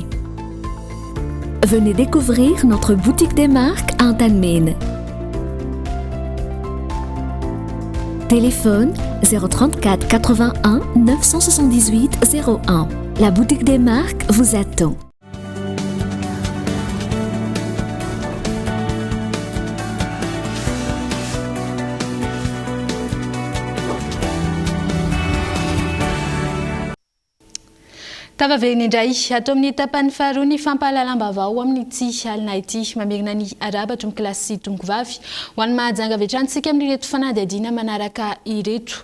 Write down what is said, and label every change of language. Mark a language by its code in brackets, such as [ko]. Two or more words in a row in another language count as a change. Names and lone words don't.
[fr] Venez découvrir notre boutique des marques à Antanmen. Téléphone 034 81 978 01. La boutique des marques vous attend. [mg] Tavavegny indray atao amin'ny tapany faharoa ny fampahalalam-baovao amin'ity alina ity mamerina ny araba tomboky lasy sy tomboky vavy ho an'ny mahajanga avy hatranintsika amin'ireto fanadihadiana manaraka ireto.